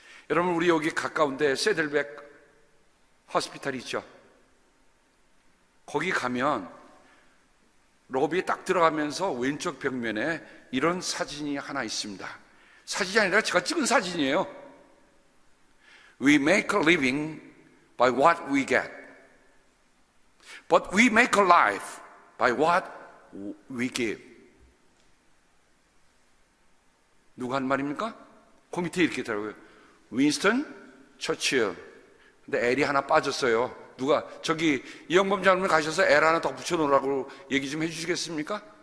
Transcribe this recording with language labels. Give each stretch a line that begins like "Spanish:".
Korean: 여러분, 우리 여기 가까운데 세들백 호스피탈이 있죠. 거기 가면 로비에 딱 들어가면서 왼쪽 벽면에 이런 사진이 하나 있습니다. 사진이 아니라 제가 찍은 사진이에요.
English: We make a living by what we get, but we make a life by what we give.
Korean: 누가 한 말입니까? 그 밑에 이렇게 있더라고요. 윈스턴 처칠. 근데 L이 하나 빠졌어요. 누가 저기 이영범 장로님 가셔서 L 하나 더 붙여놓으라고 얘기 좀 해주시겠습니까?